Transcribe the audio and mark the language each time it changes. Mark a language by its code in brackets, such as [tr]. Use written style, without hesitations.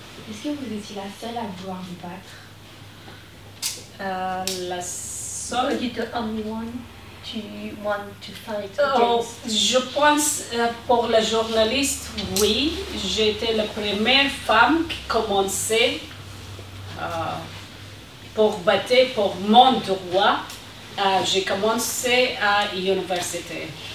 [fr] Est-ce que vous étiez la seule à vouloir vous battre? La seule... [en] Are you the only one to want to fight against? [fr] Je pense pour la journaliste, oui. J'étais la première femme qui commençait pour battre pour mon droit. J'ai commencé à l'université.